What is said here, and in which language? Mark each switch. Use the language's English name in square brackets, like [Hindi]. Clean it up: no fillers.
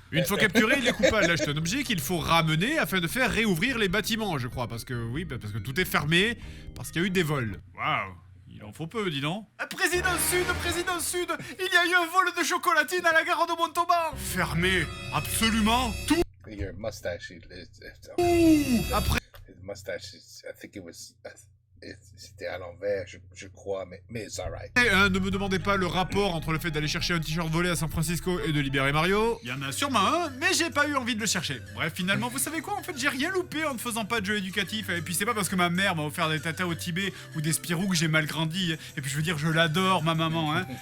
[French] Une fois capturé, les coupables lâchent un objet qu'il faut ramener afin de faire réouvrir les bâtiments, je crois. Parce que, oui, parce que tout est fermé, parce qu'il y a eu des vols. Waouh. Il en faut peu, dis donc. Président Sud, il y a eu un vol de chocolatine à la gare de Montauban. Fermé, absolument tout. [English] Your mustache, [French] Après. [English] his mustache, I think it was, [French] c'était à l'envers, je crois, mais [English] it's alright. [French] Ne me demandez pas le rapport entre le fait d'aller chercher un t-shirt volé à San Francisco et de libérer Mario. Il y en a sûrement un, mais j'ai pas eu envie de le chercher. Bref, finalement, vous savez quoi? En fait, j'ai rien loupé en ne faisant pas de jeu éducatif. Et puis c'est pas parce que ma mère m'a offert des tatas au Tibet ou des Spirou que j'ai mal grandi. Et puis je veux dire, je l'adore, ma maman, hein.